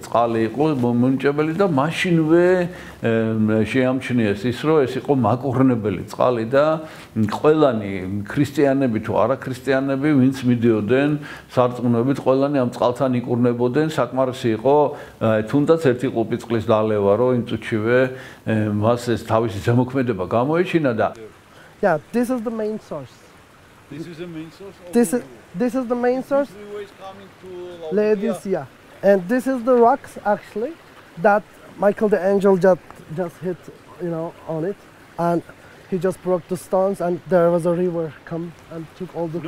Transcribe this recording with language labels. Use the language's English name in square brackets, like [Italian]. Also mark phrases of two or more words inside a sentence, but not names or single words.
[Georgian] წყალი იყო მომუნჭებელი და მაშინვე შეამჩნიეს ის რომ ეს იყო მაკურნებელი წყალი და ყველანი ქრისტიანები თუ არა ქრისტიანები ვინც მიდიოდნენ სარწმუნოებით ყველანი ამ წყალთან იკურნებოდნენ საკმარისი იყო თუნდაც ერთი ყლუპი წყლის დალევა რომ იმ წუთშივე მას ეს თავისი ზემოქმედება გამოეჩინა და [English] Yeah, this is the main source. This is the main source? This is the main source. Is coming to Laodicea. And this is the rocks actually that Michael the angel just hit, on it, and he just broke the stones, and there was a river come and took all the.